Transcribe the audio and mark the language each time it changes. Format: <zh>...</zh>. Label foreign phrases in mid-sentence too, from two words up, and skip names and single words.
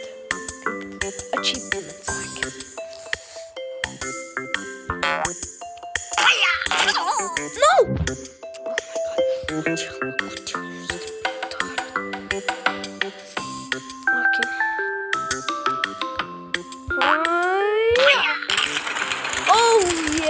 <lt>Kaip achievement sakė.</lt> <en>No! Oh my god. Okay. Oh</en>